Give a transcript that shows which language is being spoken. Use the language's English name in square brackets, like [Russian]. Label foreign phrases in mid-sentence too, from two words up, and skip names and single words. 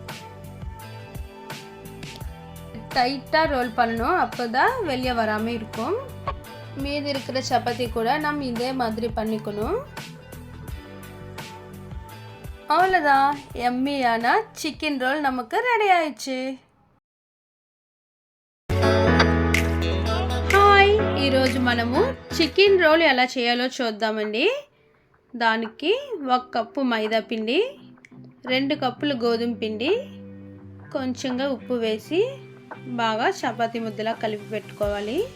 [Tamil] டைட்டாக ரோல் பண்ணணும், அப்போ தான் வெளியே வராமல் இருக்கும். மீதி இருக்கிற சப்பாத்தி கூட நம்ம இதே மாதிரி பண்ணிக்கணும். அவ்வளோதான், எம்மியான [English] chicken roll [Tamil] நமக்கு ரெடி ஆயிடுச்சு. [Telugu] ఈరోజు మనము [English] chicken roll [Telugu] ఎలా చేయాలో చూద్దామండి. దానికి 1 కప్పు మైదా పిండి, 2 కప్పులు గోధుమ పిండి, కొంచెంగా ఉప్పు వేసి బాగా చపాతీ ముద్దలా కలిపి పెట్టుకోవాలి.